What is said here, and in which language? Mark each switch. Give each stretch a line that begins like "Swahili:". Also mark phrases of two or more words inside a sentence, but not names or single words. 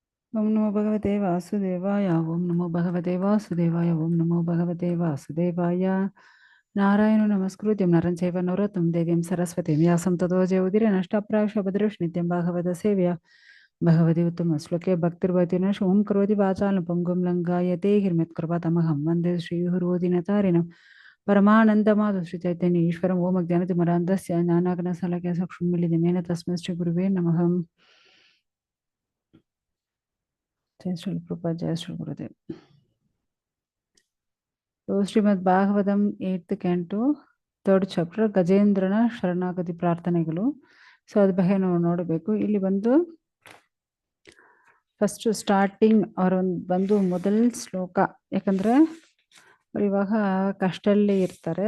Sanskrit: ಓಂ ನಮೋ ಭಗವತೆ ವಾಸುದೇವಾಯ ಓಂ ನಮೋ ಭಗವತೆ ವಾಸುದೇವಾಯ ಓಂ ನಮೋ ಭಗವತೆ ವಾಸುದೇವಾಯ ನಾರಾಯಣ ನಮಸ್ಕೃತ್ಯಂ ನರಂ ಚೈವ ನರೋತ್ತಮಂ ದೇವೀಂ ಸರಸ್ವತಿಂ ವ್ಯಾಸಂ ತತೋ ಜಯೌದಿರ ನಷ್ಟಪ್ರಾಶ ಭದ್ರಶ್ಚ ನಿತ್ಯಂ ಭಾಗವತ ಸೇವ್ಯ ಭಗವತಿ ಉತ್ತಮ ಶ್ಲೋಕೆ ಭಕ್ತಿರ್ಭವತಿ ನ ಓಂ ಕರೋತಿ ವಾಚಾಲಂ ಪಂಗುಂ ಲಂಘಾಯತೆ ಗಿರ್ಮಿತ್ಕೃಪಾತಮಹಂ ವಂದೇ ಶ್ರೀಗುರುದಿನತಾರಿಣಂ ಪರಮಾನಂದಮಾಧವ ಶ್ರೀ ಚೈತನ್ಯ ಈಶ್ವರಂ ಓಂ ಅಜ್ಞಾನತಿಮರಾಂಧಸ್ಯ ಜ್ಞಾನಾಗ್ನಶಾಲಕ್ಯ ಚಕ್ಷುರ್ಮಿಲಿತಮೇನ ತಸ್ಮೈ ಶ್ರೀ ಗುರುವೇ ನಮಃ.
Hindi: जय श्री प्रभुपाद जय श्री गुरुदेव.
Kannada: So ಶ್ರೀಮದ್ ಭಾಗವತಂ
English: 8th canto 3rd chapter
Kannada: ಗಜೇಂದ್ರನ ಶರಣಾಗತಿ ಪ್ರಾರ್ಥನೆಗಳು. ಸೊ ಅದ್ರ ಬಗ್ಗೆ ನಾವು ನೋಡಬೇಕು. ಇಲ್ಲಿ ಬಂದು
English: first starting
Kannada: ಅವ್ರ ಬಂದು ಮೊದಲ ಶ್ಲೋಕ, ಯಾಕಂದ್ರೆ ಅವ್ರು ಇವಾಗ ಕಷ್ಟಲ್ಲಿ ಇರ್ತಾರೆ.